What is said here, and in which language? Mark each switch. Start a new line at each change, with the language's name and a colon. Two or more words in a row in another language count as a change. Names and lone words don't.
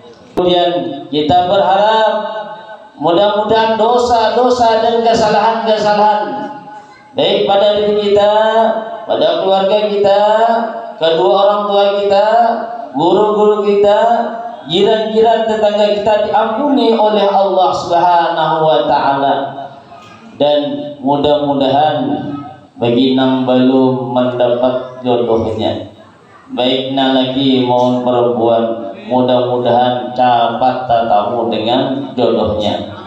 Indonesian: Kemudian kita berharap mudah-mudahan dosa-dosa dan kesalahan-kesalahan baik pada diri kita, pada keluarga kita, kedua orang tua kita, guru-guru kita, jiran-jiran tetangga kita diampuni oleh Allah
Arabic: Subhanahu wa taala.
Banjar: Dan mudah-mudahan bagi nang belum mendapat jodohnya, baik nang lagi mau perempuan, mudah-mudahan cepat bertemu dengan jodohnya.